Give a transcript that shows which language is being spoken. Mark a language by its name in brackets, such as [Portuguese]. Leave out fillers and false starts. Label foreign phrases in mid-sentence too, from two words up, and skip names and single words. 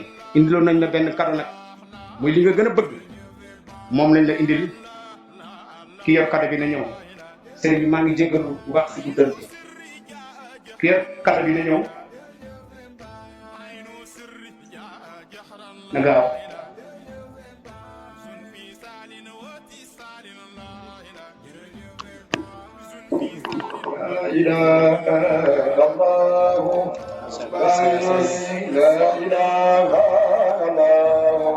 [Wolof] indiloon nañ la benn kado nag muy li nga gën a bëgg moom lañ la indil. ki yor kado bi na ñëw sëriñ bi maa ngi jéggalu bu baax si guddal bi. ki yor kado bi na ñëw na gaaw. [Arabic] لا إله إلا الله لا إله إلا الله